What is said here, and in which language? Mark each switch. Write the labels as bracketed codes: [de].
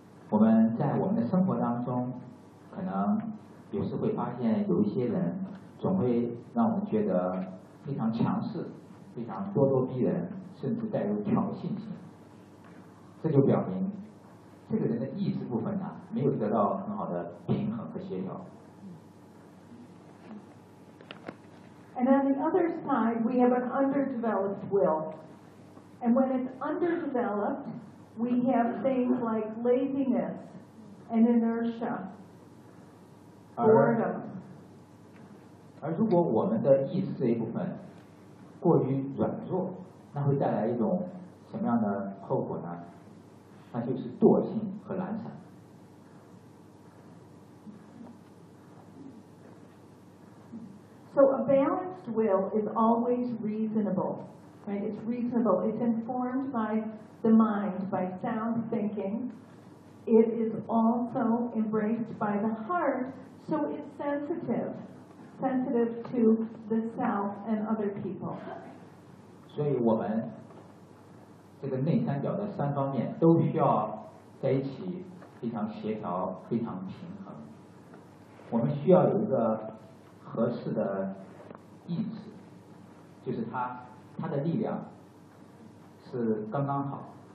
[zh] 我们在我们的生活当中可能有时会发现有一些人总会让我们觉得非常强势，非常咄咄逼人，甚至带有挑衅性。这就表明这个人的意志部分呢，没有得到很好的平衡和协调。 [en] And on the other side we have an underdeveloped will, and when it's underdeveloped we have things like laziness and inertia. [zh] 而如果我们的意识这一部分过于软弱，那会带来一种什么样的后果呢？那就是惰性和懒散。 [en] So a balanced will is always reasonable, right? It's reasonable. It's informed by the mind, by sound thinking. It is also embraced by the heart. So it's sensitive to the self and other people. [zh] 所以我们这个内三角的三方面都需要在一起非常协调，非常平衡。我们需要有一个合适的意志，就是它的力量是刚刚好。